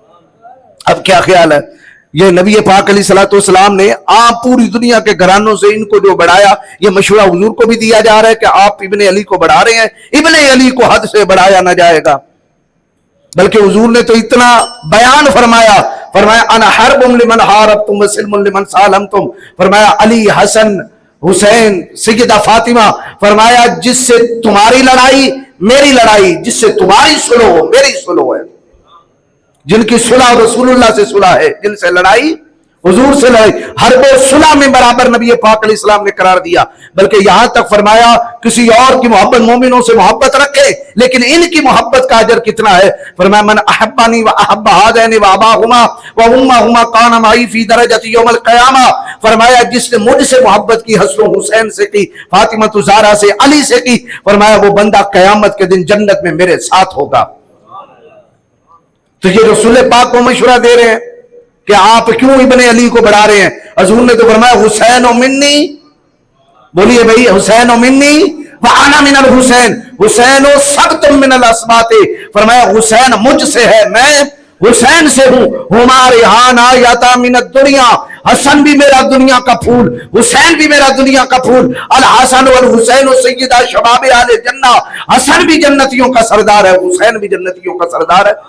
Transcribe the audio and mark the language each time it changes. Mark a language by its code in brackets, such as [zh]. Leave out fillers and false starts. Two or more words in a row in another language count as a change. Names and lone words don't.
[ur] اب کیا خیال ہے؟ یہ نبی پاک علیہ السلام نے پوری دنیا کے گھرانوں سے ان کو جو بڑھایا، یہ مشورہ حضور کو بھی دیا جا رہا ہے کہ آپ ابن علی کو بڑھا رہے ہیں، ابن علی کو حد سے بڑھایا نہ جائے گا۔ بلکہ حضور نے تو اتنا بیان فرمایا [ar] انا حرب لمن حاربتم وسلم لمن سالمتم، [ur] فرمایا علی، حسن، حسین، سیدہ فاطمہ، فرمایا جس سے تمہاری لڑائی میری لڑائی، جس سے تمہاری صلح ہو میری صلح ہے، جن کی صلح رسول اللہ سے صلح ہے، جن سے لڑائی حضور سے لڑائی، حرب و صلح میں برابر نبی پاک علیہ السلام نے قرار دیا۔ بلکہ یہاں تک فرمایا کسی اور کی محبت، مومنوں سے محبت رکھے لیکن ان کی محبت کا اجر کتنا ہے؟ فرمایا [ar] من احبانی و احب ہذین و اباہما و امہما کان معی فی درجۃ یوم القیامہ، [ur] فرمایا جس نے مجھ سے محبت کی، حسن و حسین سے کی، فاطمہ زہرا سے، علی سے کی، فرمایا وہ بندہ قیامت کے دن جنت میں میرے ساتھ ہوگا۔ تو یہ رسول پاک کو مشورہ دے رہے ہیں کہ آپ کیوں ابن علی کو بڑھا رہے ہیں؟ حضور نے تو فرمایا [ar] حسین و منی، [ur] بولیے بھائی، [ar] حسین و منی وانا من الحسین، حسین و سبت من الاسبات، [ur] فرمایا حسین مجھ سے ہے، میں حسین سے ہوں، ہمارے ہاں [ar] آیاتا من الدنیا، [ur] حسن بھی میرا دنیا کا پھول، حسین بھی میرا دنیا کا پھول، [ar] الحسن والحسین سیدہ شباب اہل جنہ، [ur] حسن بھی جنتیوں کا سردار ہے، حسین بھی جنتیوں کا سردار ہے۔